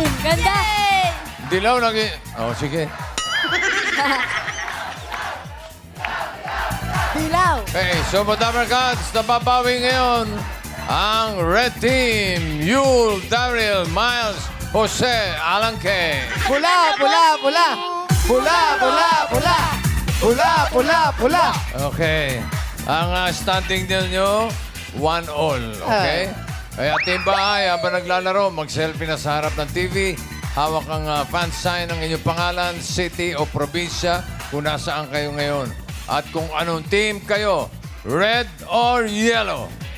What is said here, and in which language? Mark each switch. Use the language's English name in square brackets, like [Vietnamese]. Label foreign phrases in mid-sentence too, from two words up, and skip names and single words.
[Filipino] Ganda! Dilaw lagi. Oh, sige. Dilaw. Okay, Sumo Dabber Gods, nababawi ngayon ang Red Team. Yul, Daryl, Miles, Jose, Alanque. Pula, pula, pula. Pula, pula, pula. Pula, pula, pula. Okay. Ang standing ninyo, 1-1. Okay? Kaya team bahay, habang naglalaro, mag-selfie na sa harap ng TV. Hawak ang [English] fan sign [Filipino] ng inyong pangalan, city o probinsya, kung nasaan kayo ngayon. At kung anong team kayo, [English] red or yellow.